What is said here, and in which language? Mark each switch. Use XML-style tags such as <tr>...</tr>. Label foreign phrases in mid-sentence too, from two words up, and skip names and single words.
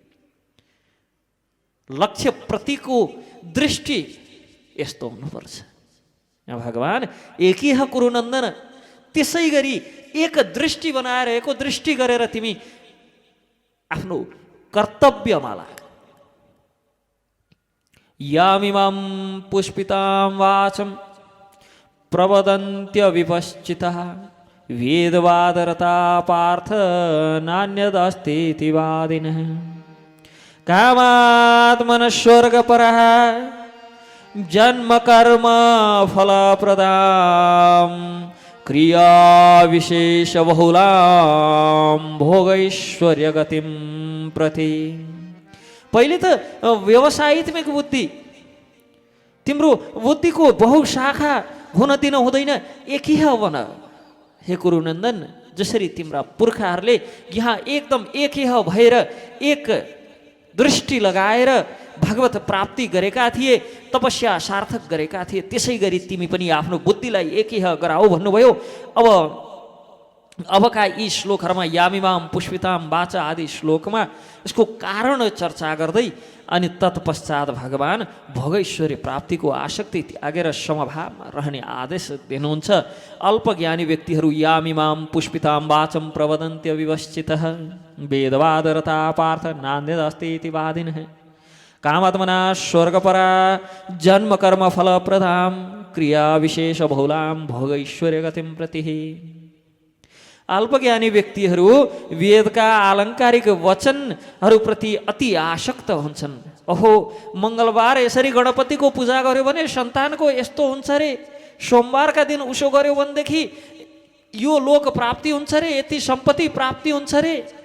<ne>लक्ष्य प्रतिको दृष्टि यस्तो हुनुपर्छ। भगवान</ne> <sa>एकीह कुरुनन्दन,</sa> <ne>त्यसै गरी एक दृष्टि बनाएर, एक दृष्टि गरेर तिमी आफ्नो कर्तव्यमा लाग।</ne> <sa>यामिमां पुष्पितां वाचं प्रवदन्त्य विपश्चितः वेदवादरता पार्थ नान्यदस्तीति वादिनः कामात्मनः स्वर्गपरः जन्म कर्म फलप्रदां क्रिया विशेष बहुलां भोगैश्वर्य गतिं प्रति।</sa> <ne>पहिले त व्यवसायित्मिक बुद्धि, तिम्रो बुद्धिको बहुशाखा हुन दिन हुँदैन, एकीह बन हे कुरुनन्दन। जसरी तिम्रा पुर्खाहरूले यहाँ एकदम एकीह भएर एक दृष्टि लगाएर भगवत प्राप्ति गरेका थिए, तपस्या सार्थक गरेका थिए, त्यसै गरी तिमी पनि आफ्नो बुद्धिलाई एकीह गराऊ भन्नुभयो। अबका यी श्लोकहरूमा</ne> <sa>यामिमां पुष्पितां वाचा</sa> <ne>आदि श्लोकमा यसको कारण चर्चा गर्दै अनि तत्पश्चात भगवान भोगैश्वर्य प्राप्तिको आसक्ति त्यागेर समभावमा रहने आदेश दिनुहुन्छ। अल्पज्ञानी व्यक्तिहरू</ne> <sa>यामिमां पुष्पितां वाचं प्रवदन्त्य विवश्चितः वेदवादरता पार्थ नान्यदस्ति इति वादिनः कामात्मना स्वर्गपरा जन्म कर्म फलप्रदां क्रिया विशेष बहुलां भोगैश्वर्य गतिं प्रति।</sa> <ne>अल्पज्ञानी व्यक्तिहरू वेदका आलङ्कारिक वचनहरूप्रति अति आसक्त हुन्छन्। ओहो, मङ्गलबार यसरी गणपतिको पूजा गर्यो भने सन्तानको यस्तो हुन्छ रे, सोमबारका दिन उसो गर्यो भनेदेखि यो लोक प्राप्ति हुन्छ रे, यति सम्पत्ति प्राप्ति हुन्छ रे।</ne>